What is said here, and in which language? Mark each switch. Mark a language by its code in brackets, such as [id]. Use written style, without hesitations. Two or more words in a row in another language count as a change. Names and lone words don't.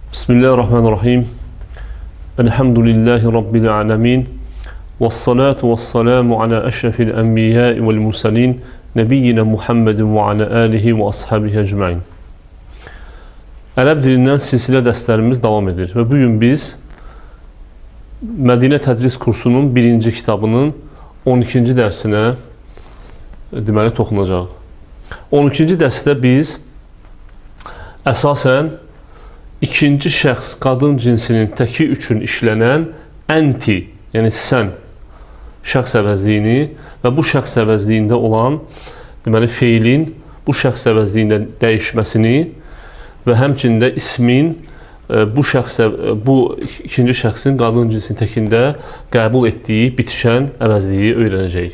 [ar] بسم الله الرحمن الرحيم. الحمد لله رب العالمين. والصلاة والسلام على أشرف الأنبياء والمرسلين. نبينا محمد وعلى آله وأصحابه أجمعين. [az] Ərəb dilindən silsilə dərslərimiz davam edir. Və bugün biz Mədinə Tədris kursunun 1-ci kitabının 12-ci dərsinə deməli toxunacaq. 12-ci dərsdə biz əsasən ikinci şəxs qadın cinsinin təki üçün işlənən ənti, yəni sən şəxs əvəzliyini və bu şəxs əvəzliyində olan deməli feilin bu şəxs əvəzliyində dəyişməsini və həmçində ismin bu ikinci şəxsin qadın cinsinin təkində qəbul etdiyi bitişən əvəzliyi öyrənəcəyik.